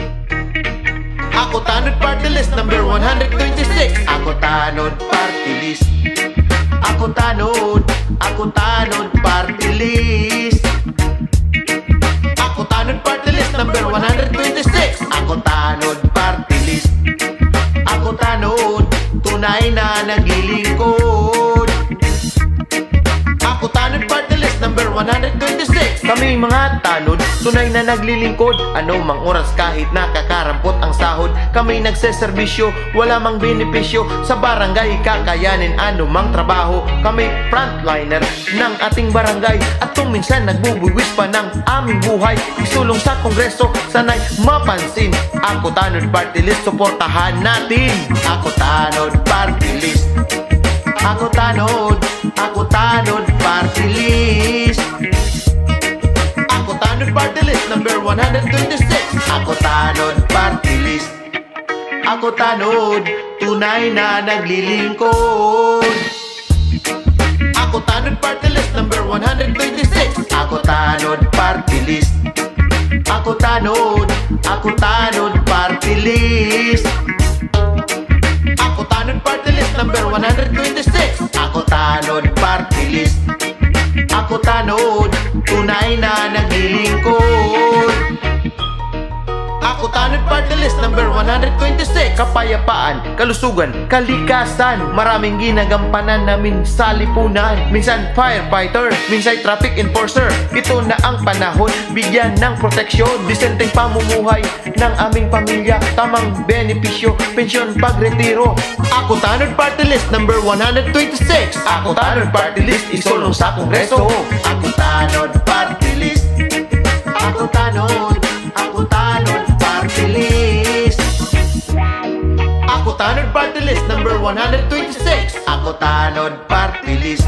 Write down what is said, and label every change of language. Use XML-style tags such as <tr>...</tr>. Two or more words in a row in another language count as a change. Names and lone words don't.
<tl>Ako tanod party list number 126. Ako tanod party list. Ako tanod party list. Ako tanod party list number 126. Ako tanod party list. Ako tanod, tunay na naglilingkod. Ako tanod party list number 126. Kami mga tanod, tunay na naglilingkod. Ano mang oras kahit nakakarampot ang sahod, kami nagseserbisyo, wala mang benepisyo. Sa barangay kakayanin ano mang trabaho. Kami frontliner ng ating barangay, at kung minsan nagbubuwis pa ng aming buhay, isulong sa kongreso, sanay mapansin. Ako tanod party list, suportahan natin. Ako tanod party list. Ako tanod party list. Ako tanod party list number 126. Ako tanod party list. Ako tanod, tunay na naglilingkod. Ako tanod party list number 126. Ako tanod party list. Ako tanod party list. Ako tanod party list number 126. Ako tanod party list. Ako tanod, tunay na naglilingkod. Ako tanod party list number 126. Kapayapaan, kalusugan, kalikasan, maraming ginagampanan namin sa lipunan. Minsan firefighter, minsan</tl> <en>traffic enforcer.</en> <tl>Ito na ang panahon, bigyan ng proteksyon, disenteng pamumuhay ng aming pamilya, tamang benepisyo, pensyon pagretiro. Ako tanod party list number 126. Ako tanod party list, isulong sa kongreso. Ako tanod party list. Ako tanod party list. Ako tanod party list number 126. Ako tanod party list.</tl>